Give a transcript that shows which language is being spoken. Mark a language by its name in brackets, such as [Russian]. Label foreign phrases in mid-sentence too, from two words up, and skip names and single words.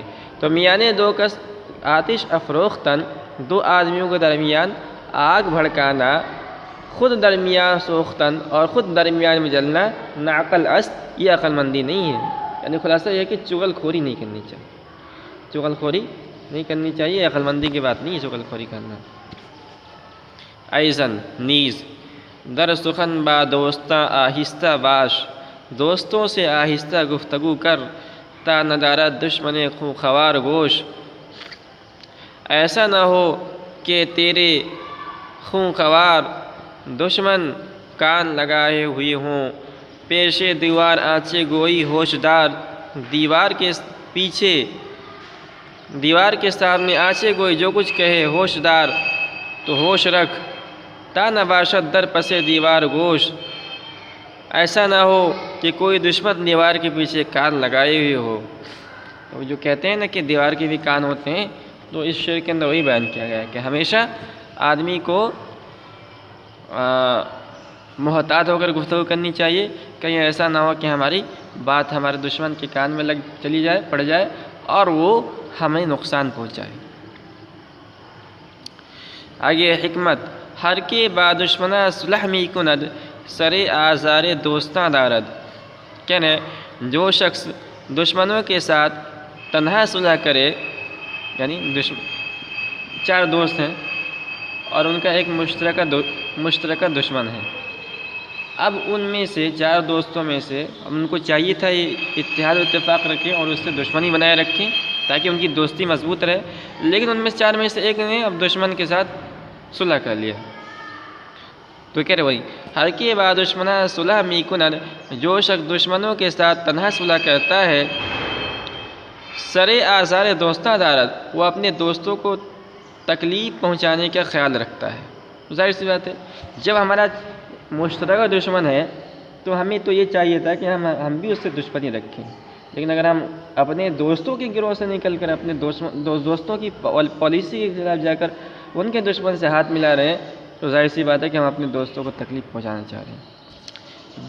[Persian] تو میانے دو کس آتش افروختن، [Urdu] دو آدمیوں کے درمیان آگ بھڑکانا، [Persian] خود درمیان سوختن [Urdu] اور خود درمیان میں جلنا، [Persian] نہ عقل است، [Urdu] یہ عقل مندی نہیں ہے۔ یعنی خلاصہ یہ ہے کہ چغل خوری نہیں کرنی چاہیے، چغل خوری نہیں کرنی چاہیے، عقل مندی کی بات نہیں ہے چغل خوری کرنا۔ [Persian] ایضاً نیز در سخن با دوستاں آہستہ باش، [Urdu] دوستوں سے آہستہ گفتگو کر، [Persian] تا ندارد دشمن خوار گوش۔ [Urdu] ایسا نہ ہو کہ تیرے خوار دشمن کان لگائے ہوئے ہوں، [Persian] پیشے دیوار آنچے گوئی ہوشدار، [Urdu] دیوار کے پیچھے دیوار کے سامنے [Persian] آنچے گوئی [Urdu] جو کچھ کہے ہوشدار، تو ہوش رکھ [Persian] تا نہ باشد در پسے دیوار گوش۔ [Urdu] ایسا نہ ہو کہ کوئی دشمن دیوار کے پیچھے کان لگائے ہوئے ہو۔ تو جو کہتے ہیں نا کہ دیوار کے بھی کان ہوتے ہیں، تو اس شعر کے اندر وہی بیان کیا گیا ہے کہ ہمیشہ آدمی کو محتاط ہو کر گفتگو کرنی چاہیے، کہیں ایسا نہ ہو کہ ہماری بات ہمارے دشمن کے کان میں چلی جائے، پڑ جائے اور وہ ہمیں نقصان پہنچائے۔ آگے حکمت، [Persian] ہر کے با دشمنا صلح می کند، سرے آزار دوستاں دارد۔ [Urdu] کہنے جو شخص دشمنوں کے ساتھ تنہا صلح کرے، یعنی چار دوست ہیں اور ان کا ایک مشترکہ دشمن ہے، اب ان میں سے چار دوستوں میں سے ان کو چاہیے تھا یہ اتحاد و اتفاق رکھیں اور اس سے دشمنی بنائے رکھیں تاکہ ان کی دوستی مضبوط رہے، لیکن ان میں چار میں سے ایک نے اب دشمن کے ساتھ صلح کر لیا۔ تو کہہ رہے وہی [Persian] ہر کے با دشمنا صلح می کند، [Urdu] جو شخص دشمنوں کے ساتھ تنہا صلح کرتا ہے، [Persian] سرے آزار دوستاں دارد، [Urdu] وہ اپنے دوستوں کو تکلیف پہنچانے کا خیال رکھتا ہے۔ ظاہر سی بات ہے، جب ہمارا مشترکہ دشمن ہے تو ہمیں تو یہ چاہیے تھا کہ ہم بھی اس سے دشمنی رکھیں، لیکن اگر ہم اپنے دوستوں کے گروہ سے نکل کر اپنے دوستوں کی پالیسی کے خلاف جا کر ان کے دشمن سے ہاتھ ملا رہے ہیں، تو ظاہر سی بات ہے کہ ہم اپنے دوستوں کو تکلیف پہنچانا چاہ رہے ہیں۔